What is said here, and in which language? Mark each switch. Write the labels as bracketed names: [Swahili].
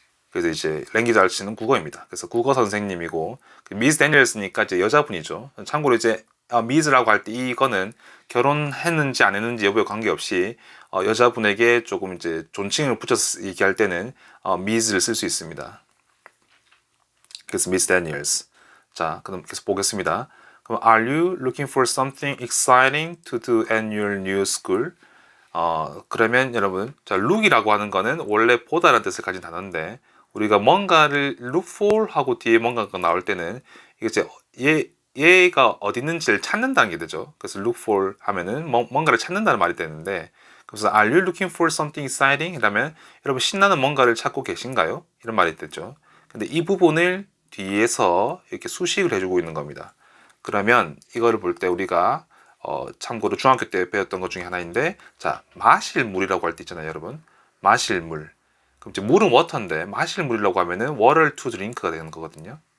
[Korean] 그래서 이제 랭귀지 알츠는 국어입니다. 그래서 국어 선생님이고 미스 데니얼스니까 이제 여자분이죠. 참고로 이제 미즈라고 할 때 이거는 결혼했는지 안 했는지 여부에 관계없이 여자분에게 조금 이제 존칭을 붙여서 얘기할 때는 미즈를 쓸 수 있습니다. 그래서 미스 데니얼스. 자, 그럼 계속 보겠습니다. [English] 그럼 Are you looking for something exciting to do at your new school? [Korean] 그러면 여러분, 자, look이라고 하는 거는 원래 보다라는 뜻을 가진 단어인데 우리가 뭔가를 look for 하고 뒤에 뭔가가 나올 때는 이게 이제 얘가 어디 있는지를 찾는다는 게 되죠. [English] 그래서 look for [Korean] 하면은 뭔가를 찾는다는 말이 되는데 그래서 [English] Are you looking for something exciting? [Korean] 이라면 여러분 신나는 뭔가를 찾고 계신가요? 이런 말이 되죠. 근데 이 부분을 뒤에서 이렇게 수식을 해주고 있는 겁니다. 그러면 이거를 볼 때 우리가 참고로 중학교 때 배웠던 것 중에 하나인데 자 마실 물이라고 할 때 있잖아요 여러분 마실 물 그럼 이제 물은 워터인데 마실 물이라고 하면은 [English] water to drink [Korean] 가 되는 거거든요.